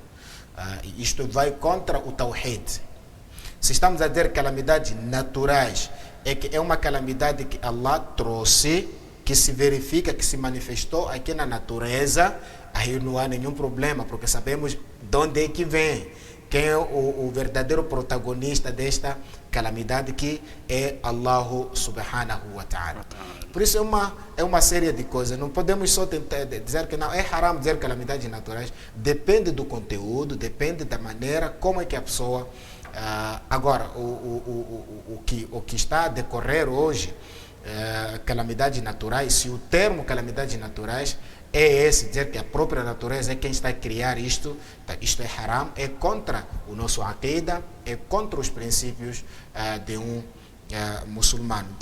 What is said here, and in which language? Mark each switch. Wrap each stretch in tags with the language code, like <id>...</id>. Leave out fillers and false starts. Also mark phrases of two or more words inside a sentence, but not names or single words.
<pt>Isto vai contra o Tawhid. Se estamos a dizer calamidades naturais, é que é uma calamidade que Allah trouxe, que se verifica, que se manifestou aqui na natureza, aí não há nenhum problema, porque sabemos de onde é que vem, quem é o verdadeiro protagonista desta calamidade, que é</pt> <ar>الله سبحانه وتعالى.</ar> <pt>Por isso é uma série de coisas. Não podemos só tentar dizer que não, é haram dizer calamidades naturais. Depende do conteúdo, depende da maneira, como é que a pessoa... agora, o que está a decorrer hoje, calamidades naturais, se o termo calamidades naturais é esse, dizer que a própria natureza é quem está a criar isto, isto é haram, é contra o nosso aqida, é contra os princípios muçulmano.</pt>